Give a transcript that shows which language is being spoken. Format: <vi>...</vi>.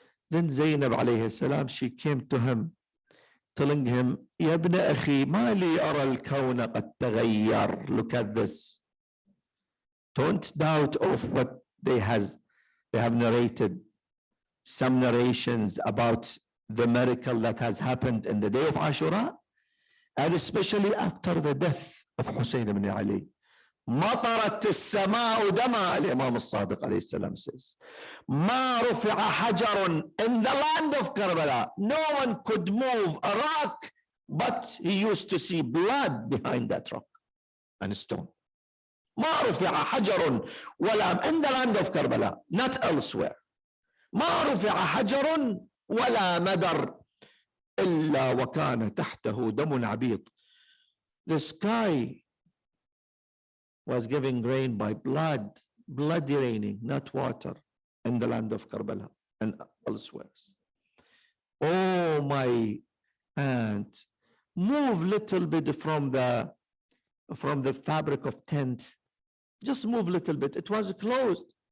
<en>Then Zainab alayhi salam, she came to him, telling him,</en> <ar>Ya ibn akhi, ma li ara al-kawna qad taghayyar.</ar> <en>Look at this. Don't doubt of what they have narrated. Some narrations about the miracle that has happened in the day of Ashura, and especially after the death of Hussein ibn Ali.</en> <ar>مطرت السماء دما, الإمام الصادق عليه السلام</ar> <en>says.</en> <ar>ما رفع حجر</ar> <en>in the land of Karbala. No one could move a rock, but he used to see blood behind that rock and stone.</en> <ar>ما رفع حجر ولا</ar> <en>in the land of Karbala, not elsewhere.</en> <ar>ما رفع حجر ولا مدر إلا وكان تحته دم عبيط.</ar> <en>The sky was giving rain by bloody raining, not water, in the land of Karbala and elsewhere. Oh, my aunt, move little bit from the fabric of tent. Just move a little bit. It was closed.</en>